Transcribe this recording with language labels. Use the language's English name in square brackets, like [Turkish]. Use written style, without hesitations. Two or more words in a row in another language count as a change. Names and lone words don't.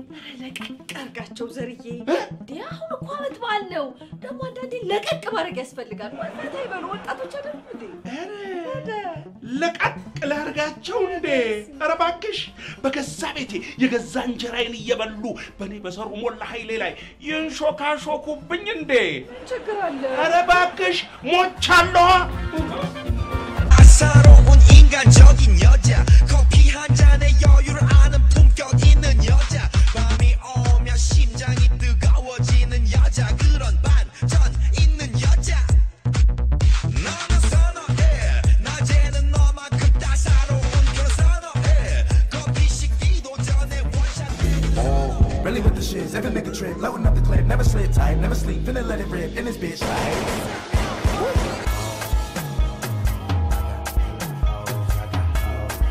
[Amharic] ለቀቅ አድርጋቸው ዘርዬ። እንዴ አሁን እኮ ዓመት በዓል ነው። ደግሞ አንዳንዴ ለቀቅ ማድረግ ያስፈልጋል። ፈታ ይበሉ ወጣቶች አይደሉም እንዴ? ለቀቅ ላድርጋቸው እንዴ? ኧረ እባክሽ በገዛ ቤቴ የገዛ እንጀራዬን እየበሉ በእኔ በዘሩ ሞላ ኃይሌ ላይ ይንሾካሾኩብኝ እንዴ? ችግር አለ? ኧረ እባክሽ ሞቻለሁ። [Korean] 사로운 인간적인 여자 커피 한 잔에 여유를 아는 품격 있는 여자 밤이 오면 심장이 뜨거워지는 여자 그런 반전 있는 여자 너는 선호해 낮에는 너만큼 따사로운 그런 선호해 커피 식기도 전에 원샷 [English] Really with the shit, every nigga trip, loading up the clip, never slip tight, never sleep, finna let it rip in this bitch like